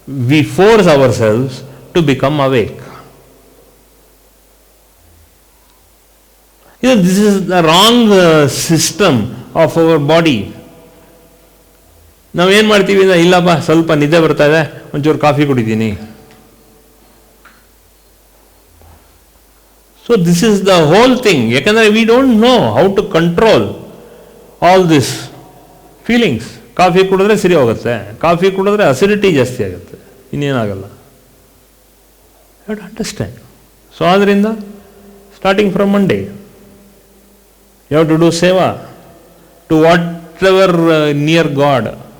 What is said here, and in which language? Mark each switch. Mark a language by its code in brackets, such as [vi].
[en] We force ourselves to become awake. This is the wrong system of our body. [kn] ನಾವೇನು ಮಾಡ್ತೀವಿ? ಇಲ್ಲಪ್ಪ ಸ್ವಲ್ಪ ನಿದ್ದೆ ಬರ್ತಾ ಇದೆ, ಒಂಚೂರು ಕಾಫಿ ಕುಡಿತೀನಿ. [en] So this is the whole thing. [kn] ಯಾಕಂದರೆ [en] we don't know how to control all this feelings. [kn] Coffee ಕುಡಿದ್ರೆ ಸರಿ ಹೋಗುತ್ತೆ, ಕಾಫಿ ಕುಡಿದ್ರೆ ಅಸಿಡಿಟಿ ಜಾಸ್ತಿ ಆಗುತ್ತೆ, ಇನ್ನೇನಾಗಲ್ಲ. [en] You have to understand. So [kn] ಆದ್ದರಿಂದ [en] Starting from Monday you have to do ಸೇವಾ to whatever near God.